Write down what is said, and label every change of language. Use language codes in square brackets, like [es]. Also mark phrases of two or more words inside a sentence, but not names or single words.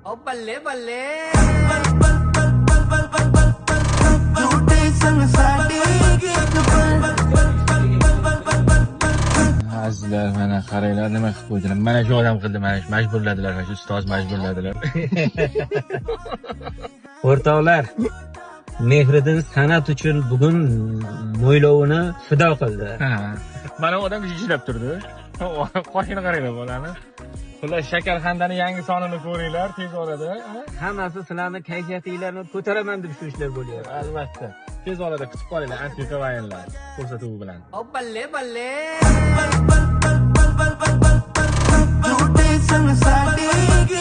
[pa] ਓ ਬੱਲੇ ਬੱਲੇ [uz] azizlar, mana qaranglar nima qilib qo'ydilar. Mana shu odam qildi, mana shu majburladilar, mana shu ustoz majburladilar. O'rtoqlar, Mehriddin san'at uchun bugun mo'ylovini fido qildi. Mana odam jijilab turdi. Qoshini qaranglar bolani. Xullas Shakarxandani yangi sonini ko'ringlar tez orada. Hammasi sizlarning kayfiyatinglarni ko'taraman deb shu ishlar bo'lyapti. Albatta. Tez orada kutib qolinglar antiqa vayinlar ko'rsatuvi bilan. [pa] ਓ ਬੱਲੇ ਬੱਲੇ